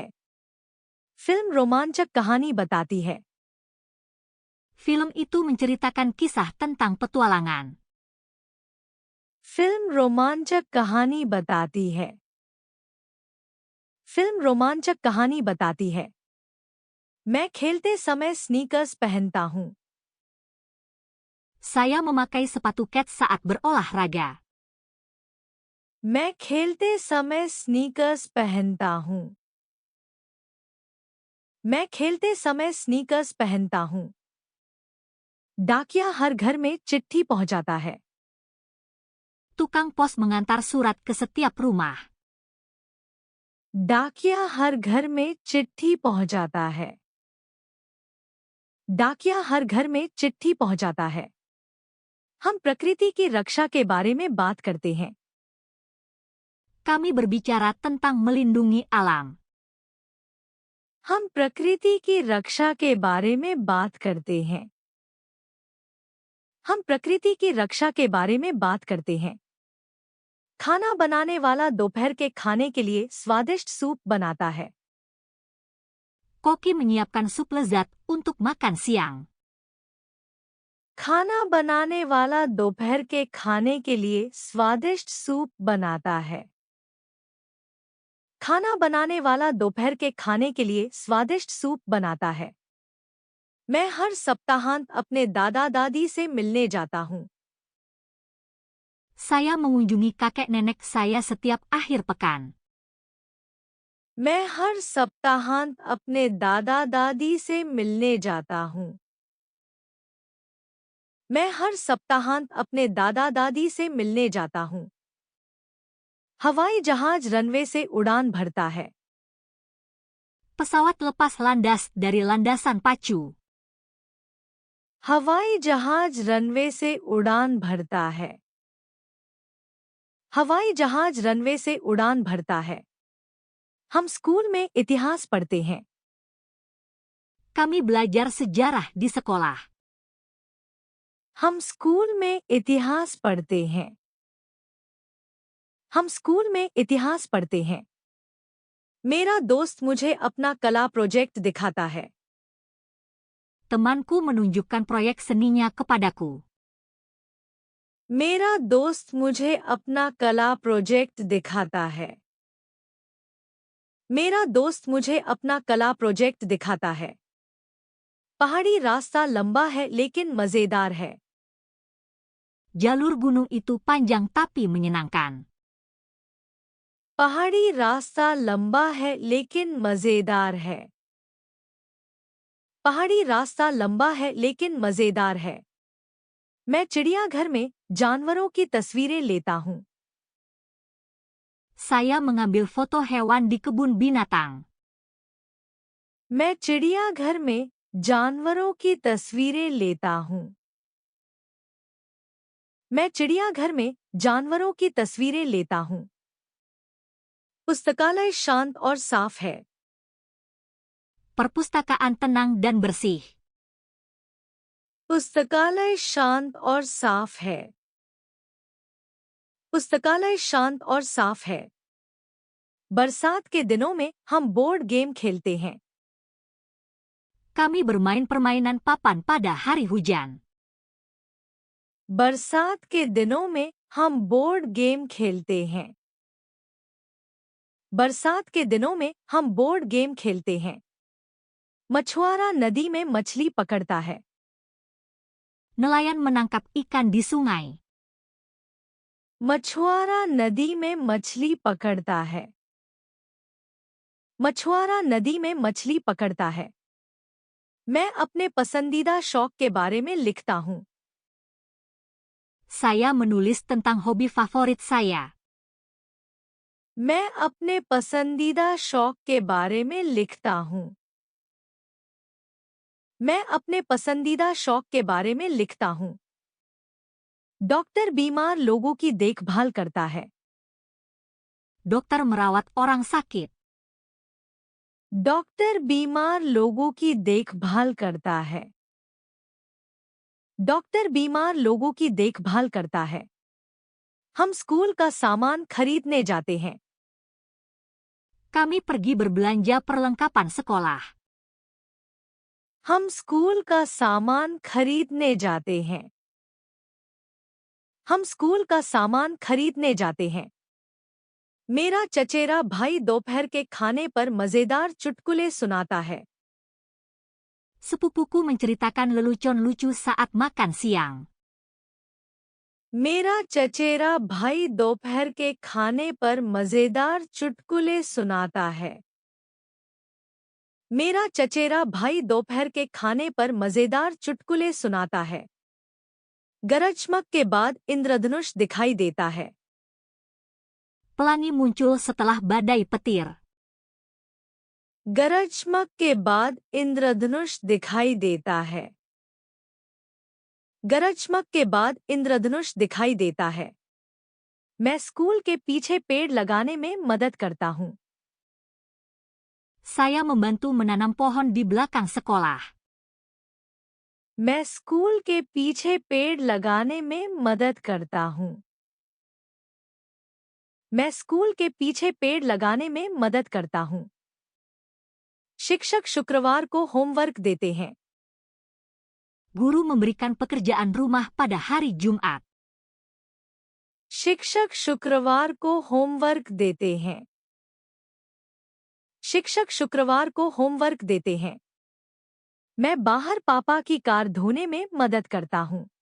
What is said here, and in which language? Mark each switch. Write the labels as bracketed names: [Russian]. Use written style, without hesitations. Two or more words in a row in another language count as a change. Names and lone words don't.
[Hindi] फिल्म रोमांचक कहानी बताती है। [Indonesian] Film itu menceritakan kisah tentang petualangan. [Hindi] फिल्म रोमांचक कहानी बताती है। फिल्म रोमांचक कहानी बताती है। मैं खेलते समय स्नीकर्स पहनता हूँ। [Indonesian] Saya memakai sepatu kets saat berolahraga. [Hindi] मैं खेलते समय स्नीकर्स पहनता हूँ। मैं खेलते समय स्नीकर्स पहनता हूँ। डाकिया हर घर में चिट्ठी पहुंचाता है। [Indonesian] Tukang pos mengantar surat ke setiap rumah. [Hindi] डाकिया हर घर में चिट्ठी पहुंचाता है। डाकिया हर घर में चिट्ठी पहुंचाता है। हम प्रकृति की रक्षा के बारे में बात करते हैं। [Indonesian] Kami berbicara tentang melindungi alam. [Hindi] हम प्रकृति की रक्षा के बारे में बात करते हैं। हम प्रकृति की रक्षा के बारे में बात करते हैं। खाना बनाने वाला दोपहर के खाने के लिए स्वादिष्ट सूप बनाता है। [Indonesian] Koki menyiapkan sup lezat untuk makan siang. [Hindi] खाना बनाने वाला दोपहर के खाने के लिए स्वादिष्ट सूप बनाता है। खाना बनाने वाला दोपहर के खाने के लिए स्वादिष्ट सूप बनाता है। मैं हर सप्ताहांत अपने दादा दादी से मिलने जाता हूँ। [Indonesian] Saya mengunjungi kakek nenek saya setiap akhir pekan. [Hindi] मैं हर सप्ताहांत अपने दादा दादी से मिलने जाता हूँ। मैं हर सप्ताहांत अपने दादा दादी से मिलने जाता हूँ। हवाई जहाज रनवे से उड़ान भरता है। [Indonesian] Pesawat lepas landas dari landasan pacu. [Hindi] हवाई जहाज रनवे से उड़ान भरता है। हवाई जहाज रनवे से उड़ान भरता है। हम स्कूल में इतिहास पढ़ते हैं। [Indonesian] Kami belajar sejarah di sekolah. [Hindi] हम स्कूल में इतिहास पढ़ते हैं। हम स्कूल में इतिहास पढ़ते हैं। मेरा दोस्त मुझे अपना कला प्रोजेक्ट दिखाता है। [Indonesian] Temanku menunjukkan proyek seninya kepadaku. [Hindi] मेरा दोस्त मुझे अपना कला प्रोजेक्ट दिखाता है। मेरा दोस्त मुझे अपना कला प्रोजेक्ट दिखाता है। पहाड़ी रास्ता लंबा है लेकिन मजेदार है। [Indonesian] Jalur gunung itu panjang tapi menyenangkan. [Hindi] पहाड़ी रास्ता लंबा है लेकिन मजेदार है। पहाड़ी रास्ता लंबा है लेकिन मजेदार है। मैं चिड़ियाघर में जानवरों की तस्वीरें लेता हूँ। [Indonesian] Saya mengambil foto hewan di kebun binatang. [Hindi] मैं चिड़ियाघर में जानवरों की तस्वीरें लेता हूँ। मैं चिड़ियाघर में जानवरों की तस्वीरें लेता हूँ। पुस्तकालय शांत और साफ है। [Indonesian] Perpustakaan tenang dan bersih. [Hindi] पुस्तकालय शांत और साफ है। पुस्तकालय शांत और साफ है। बरसात के दिनों में हम [English] board game [Hindi] खेलते हैं। [Indonesian] Kami bermain permainan papan pada hari hujan. [Hindi] बरसात के दिनों में हम [English] board game [Hindi] खेलते हैं। बरसात के दिनों में हम [English] board game [Hindi] खेलते हैं। मछुआरा नदी में मछली पकड़ता है। [Indonesian] Nelayan menangkap ikan di sungai. [Hindi] मछुआरा नदी में मछली पकड़ता है। मछुआरा नदी में मछली पकड़ता है। मैं अपने पसंदीदा शौक के बारे में लिखता हूँ। [Indonesian] Saya menulis tentang hobi favorit saya. [Hindi] मैं अपने पसंदीदा शौक के बारे में लिखता हूँ। मैं अपने पसंदीदा शौक के बारे में लिखता हूँ। डॉक्टर बीमार लोगों की देखभाल करता है। [Indonesian] Dokter merawat orang sakit. [Hindi] डॉक्टर बीमार लोगों की देखभाल करता है। डॉक्टर बीमार लोगों की देखभाल करता है। हम स्कूल का सामान खरीदने जाते हैं। [Indonesian] Kami pergi berbelanja perlengkapan sekolah. [Hindi] हम स्कूल का सामान खरीदने जाते हैं। हम स्कूल का सामान खरीदने जाते हैं। मेरा चचेरा भाई दोपहर के खाने पर मजेदार चुटकुले सुनाता है। [Indonesian] Sepupuku menceritakan lelucon lucu saat makan siang. [Hindi] मेरा चचेरा भाई दोपहर के खाने पर मजेदार चुटकुले सुनाता है। मेरा चचेरा भाई दोपहर के खाने पर मजेदार चुटकुले सुनाता है। गरज-चमक के बाद इंद्रधनुष दिखाई देता है। [Indonesian] Pelangi muncul setelah badai petir. [Hindi] गरज-चमक के बाद इंद्रधनुष दिखाई देता है। गरज-चमक के बाद इंद्रधनुष दिखाई देता है। मैं स्कूल के पीछे पेड़ लगाने में मदद करता हूँ। [Indonesian] Saya membantu menanam pohon di belakang sekolah. [Hindi] मैं स्कूल के पीछे पेड़ लगाने में मदद करता हूँ। मैं स्कूल के पीछे पेड़ लगाने में मदद करता हूँ। शिक्षक शुक्रवार को होमवर्क देते हैं। [Indonesian] Guru memberikan pekerjaan rumah pada hari Jumat. [Hindi] शिक्षक शुक्रवार को होमवर्क देते हैं। शिक्षक शुक्रवार को होमवर्क देते हैं। मैं बाहर पापा की कार धोने में मदद करता हूँ।